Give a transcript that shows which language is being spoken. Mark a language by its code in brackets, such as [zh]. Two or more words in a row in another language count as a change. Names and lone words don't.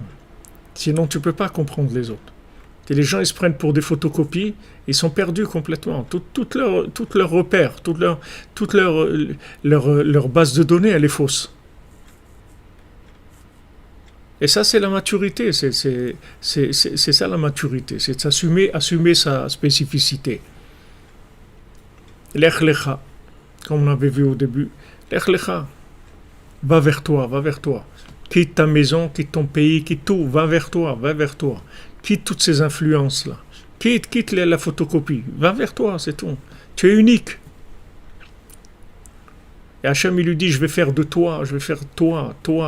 [fr] Sinon, tu ne peux pas comprendre les autres. Et les gens, ils se prennent pour des photocopies, ils sont perdus complètement. Toutes leurs repères, leur base de données, elle est fausse. Et ça, c'est la maturité. C'est ça la maturité. C'est assumer sa spécificité. [he] לך לך, [fr] comme on avait vu au début. [he] לך לך, [fr] va vers toi, va vers toi. Quitte ta maison, quitte ton pays, quitte tout, va vers toi, va vers toi. Quitte toutes ces influences-là. Quitte la photocopie. Va vers toi, c'est tout. Tu es unique. Et Hachem, il lui dit, je vais faire de toi, je vais faire toi.